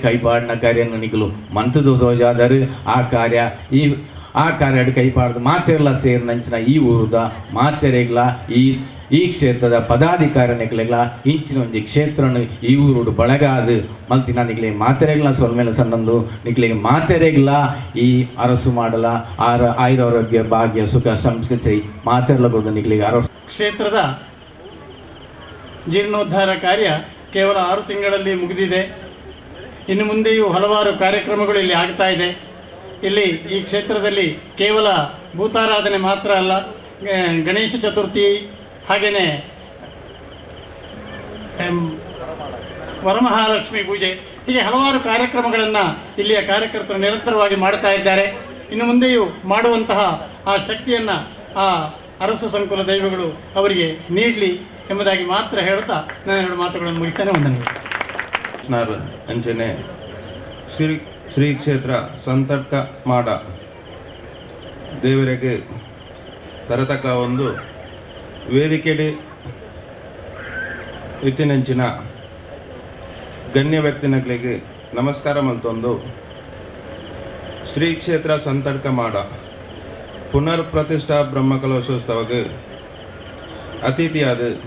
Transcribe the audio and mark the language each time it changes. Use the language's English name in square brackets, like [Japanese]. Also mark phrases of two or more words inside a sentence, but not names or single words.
[Tulu] ಕೈಪಾಡಿನ ಕಾರ್ಯವನ್ನು ನಿಗಲು ಮಂತದು ತೋಜಾದರು ಆ ಕಾರ್ಯ ಕೈಪಾಡ್ದು ಮಾತೆರ್ಲ ಸೇರಿನಂಚಿನ ಈ ಊರುದ ಮಾತೆರೆಗ್ಲ ಈ ಕ್ಷೇತ್ರದ ಪದಾಧಿಕಾರಿಗಳ ಇಂಚಿನ ಒಂಜಿ ಕ್ಷೇತ್ರನು ಈ ಊರುಡು ಬಳಗಾದು ಮಲ್ತಿನ ನಿಗ್ಲಿಗೆ ಮಾತೆರೆಗ್ಲ ಸೊಲ್ಮೇಲೆ ಸಣ್ಣಂದು ನಿಗ್ಲಿಗೆ ಮಾತೆರೆಗ್ಲ ಈ ಅರಸು ಮಾಡಲ ಆಯುರಾರೋಗ್ಯ ಭಾಗ್ಯ ಸುಖ ಸಂಸ್ಕೃತಿ ಮಾತೆರ್ಲ ಕೊಡು ನಿಗ್ಲಿಗೆ [Kannada] ಕ್ಷೇತ್ರದ ಜೀರ್ಣೋದ್ಧಾರ ಕಾರ್ಯ ಕೇವಲ 6 ತಿಂಗಳಲ್ಲಿ ಮುಗಿದಿದೆ. ಇನ್ನು ಮುಂದೆಯೂ ಹಲವಾರು ಕಾರ್ಯಕ್ರಮಗಳು ಇಲ್ಲಿ ಆಗ್ತಾ ಇದೆ. ಇಲ್ಲಿ ಈ ಕ್ಷೇತ್ರದಲ್ಲಿ ಕೇವಲ ಭೂತಾರಾಧನೆ ಮಾತ್ರ ಅಲ್ಲ, ಗಣೇಶ ಚತುರ್ಥಿ ಹಾಗೆಯೇ ವರಮಹಾಲಕ್ಷ್ಮಿ ಪೂಜೆ ಹೀಗೆ ಹಲವಾರು ಕಾರ್ಯಕ್ರಮಗಳನ್ನು ಇಲ್ಲಿಯ ಕಾರ್ಯಕರ್ತರು ನಿರಂತರವಾಗಿ ಮಾಡ್ತಾ ಇದ್ದಾರೆ. ಇನ್ನು ಮುಂದೆಯೂ ಮಾಡುವಂತಹ ಆ ಶಕ್ತಿಯನ್ನು ಆ ಅರಸು ಸಂಕುಲ ದೈವಗಳು ಅವರಿಗೆ ನೀಡಲಿ ಎಂಬುದಾಗಿ ಮಾತ್ರ ಹೇಳುತ್ತಾ ನಾನು 2 ಮಾತುಗಳನ್ನು ಮುಗಿಸ್ತೇನೆ. ವಂದನೆಗಳು. [Tulu] ಅಂಚನೆ ಶ್ರೀ ಕ್ಷೇತ್ರ ಸಂತರ್ಕ ಮಾಡ ದೇವರಿಗೆ ತರತಕ್ಕ ಒಂದು ವೇದಿಕೆಡಿ ಇತ್ತಿನಂಚಿನ ಗಣ್ಯ ವ್ಯಕ್ತಿಗಳಿಗೆ ನಮಸ್ಕಾರ ಮಲ್ತೊಂದು ಶ್ರೀ ಕ್ಷೇತ್ರ ಸಂತರ್ಕ ಮಾಡ ಪುನರ್ ಪ್ರತಿಷ್ಠಾ ಬ್ರಹ್ಮಕಲಶೋತ್ಸವಕ್ಕೆ ಅತಿಥಿಯಾದ